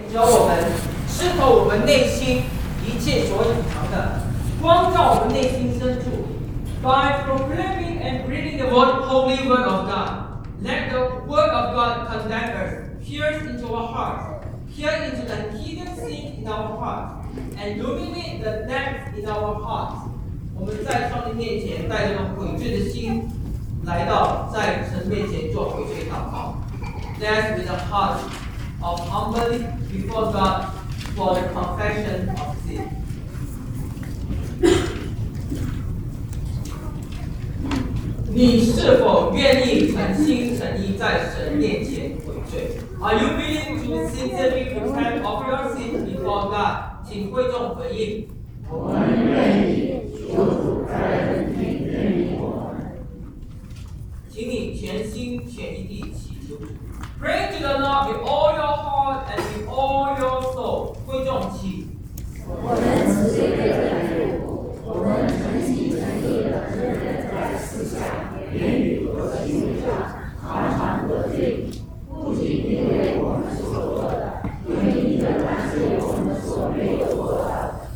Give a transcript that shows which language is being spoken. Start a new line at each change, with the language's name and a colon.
Chinese: 教我们，释放我们内心一切所隐藏的，光照我们内心深处。
English: By proclaiming and reading the word, holy word of God, let the word of God condemn us, pierce into our hearts, peer into the hidden sin in our hearts, and illuminate the depths in our hearts.
Chinese: 我们在上帝面前带着悔罪的心，来到在神面前做悔罪祷告。
English: That's with a heart of humbling before God for the confession of sin.
Chinese: 你是否愿意诚心诚意在神面前悔罪？
English: Are you willing to sincerely repent of your sin before God?
Chinese: 请会众回应。我们愿意，求主在听怜悯我们。请你全心全意地祈求。
English: Pray to the Lord with all your heart and with all your soul.
Chinese: 会众祈。我们慈悲的天父，我们诚心诚意地承认在私下、言语和行为上常常得罪你，不仅因为我们所做的，因为你仍然是我们所没有做的。